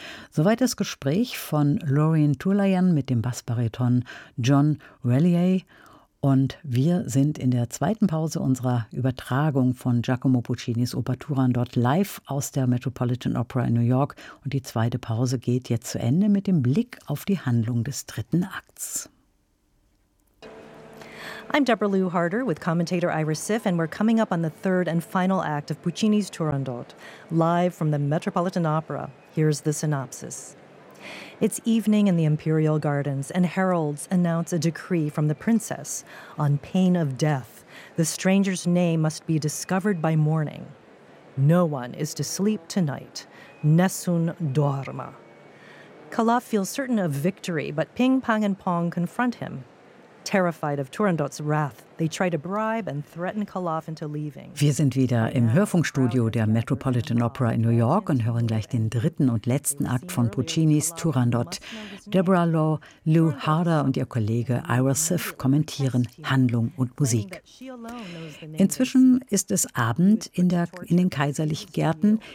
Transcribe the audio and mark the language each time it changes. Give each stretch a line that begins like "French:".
German: Soweit das Gespräch von Lorien Tulayan mit dem Bassbariton John Relier. Und wir sind in der zweiten Pause unserer Übertragung von Giacomo Puccinis Oper Turandot live aus der Metropolitan Opera in New York. Und die zweite Pause geht jetzt zu Ende mit dem Blick auf die Handlung des dritten Akts.
English: I'm Deborah Lou Harder with commentator Iris Siff, and we're coming up on the third and final act of Puccini's Turandot, live from the Metropolitan Opera. Here's the synopsis. It's evening in the Imperial Gardens, and heralds announce a decree from the princess on pain of death. The stranger's name must be discovered by morning. No one is to sleep tonight. Nessun dorma. Calaf feels certain of victory, but Ping, Pang, and Pong confront him. Terrified of Turandot's wrath, they try to bribe and threaten Calaf into leaving.
German: Wir sind wieder im Hörfunkstudio der Metropolitan Opera in New York und hören gleich den dritten und letzten Akt von Puccinis Turandot. Deborah Law, Lou Harder und ihr Kollege Ira Siff kommentieren Handlung und Musik. Inzwischen ist es Abend in den kaiserlichen Gärten.